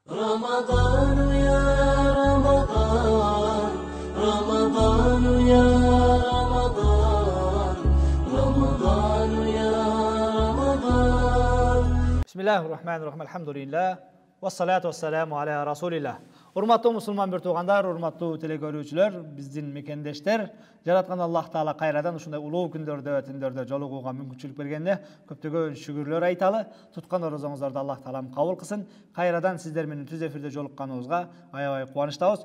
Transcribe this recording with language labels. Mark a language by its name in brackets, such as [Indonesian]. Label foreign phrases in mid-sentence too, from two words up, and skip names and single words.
[Arabic] رمضان يا رمضان رمضان يا رمضان رمضان يا رمضان بسم الله الرحمن الرحيم الحمد لله والصلاة والسلام على رسول الله. [Kyrgyz] Урматтуу мусулман бир туугандар, урматтуу телекөрүүчүлөр, биздин мекендештер, жараткан Аллах Таала кайрадан ушундай улуу күндөрдө, түндөрдө жолугууга мүмкүнчүлүк бергенде көптөгөн шүгүрлөр айталы. Туткан орозоңуздарды Аллах Таалам кабыл кылсын. Кайрадан сиздер менен түз эфирде жолукканыбызга аябай кубанычтабыз.